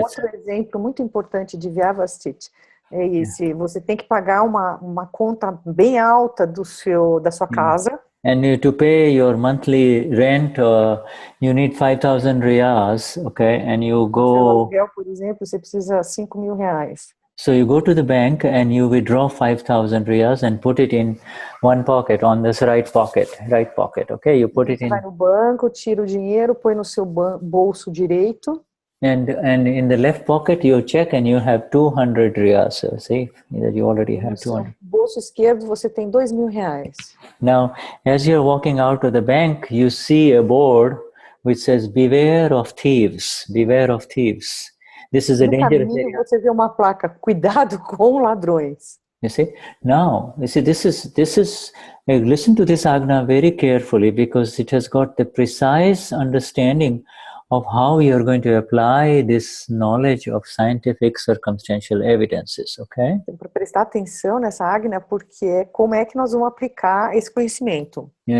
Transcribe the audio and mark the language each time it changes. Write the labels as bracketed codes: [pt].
[pt] Outro exemplo muito importante de Vyavasthit é esse. Você tem que pagar uma conta bem alta da sua casa. [en] And to pay your monthly rent, you need 5,000 riyas, okay? And you go. [pt] Seu aluguel, por exemplo, você precisa 5.000 reais. [en] So you go to the bank and you withdraw 5,000 riyas and put it in one pocket, on this right pocket, okay? You put it in. [pt] Vai no banco, tira o dinheiro, põe no seu bolso direito. [en] And in the left pocket you check and you have 200 riyas. So see that you already have 200. [pt] No bolso esquerdo você tem 2.000 reais. [en] Now, as you're walking out of the bank, you see a board which says, "Beware of thieves. Beware of thieves." This is a dangerous area. [pt] Você vê uma placa, cuidado com ladrões. [en] You see? Now, you see, this is listen to this Agna very carefully, because it has got the precise understanding of how you are going to apply this knowledge of scientific circumstantial evidences, okay? [pt] Para prestar atenção nessa Agna, porque como é que nós vamos aplicar esse conhecimento?